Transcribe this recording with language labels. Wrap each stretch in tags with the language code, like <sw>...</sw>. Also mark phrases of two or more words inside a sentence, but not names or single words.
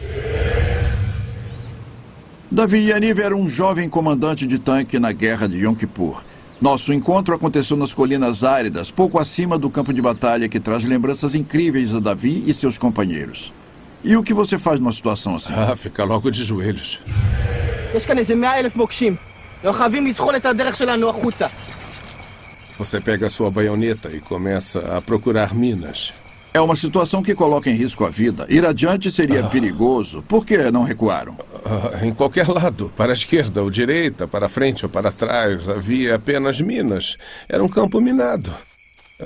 <pt>Davi Yaniv era um jovem comandante de tanque na Guerra de Yom Kippur. Nosso encontro aconteceu nas colinas áridas, pouco acima do campo de batalha, que traz lembranças incríveis a Davi e seus companheiros. E o que você faz numa situação assim? Fica logo de joelhos.</pt> <he>יש כאן איזה 100,000 מוקשים. אנחנו חייבים לזחול את הדרך שלנו החוצה.</he> <pt>Você pega a sua baioneta e começa a procurar minas. É uma situação que coloca em risco a vida. Ir adiante seria perigoso. Por que não recuaram? Em qualquer lado. Para a esquerda ou direita, para frente ou para trás. Havia apenas minas. Era um campo minado.</pt>